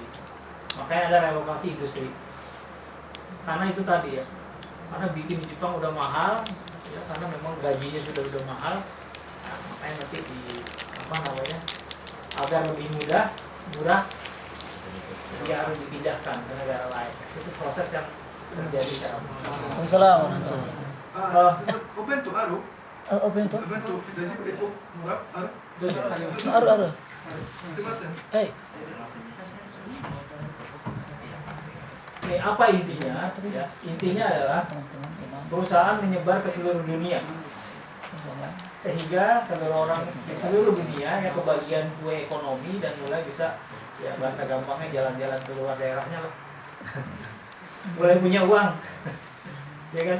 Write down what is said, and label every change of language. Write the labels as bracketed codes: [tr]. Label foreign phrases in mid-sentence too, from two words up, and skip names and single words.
[id] Makanya ada relokasi industri. Karena itu tadi ya, karena bikin di Jepang udah mahal, ya, karena memang gajinya sudah mahal. Nah, makanya nanti di apa namanya, agar lebih murah, dia harus dipindahkan ke negara lain. Itu proses yang terjadi secara Assalamualaikum. [ja] お弁当ある？お弁当お弁当大丈夫である？ある。すいません。はい。 [id] Ini apa intinya? Ya, intinya adalah perusahaan menyebar ke seluruh dunia, sehingga seluruh orang di seluruh dunia yang kebagian kue ekonomi dan mulai bisa, ya bahasa gampangnya jalan-jalan ke luar daerahnya lah, mulai punya uang, ya kan?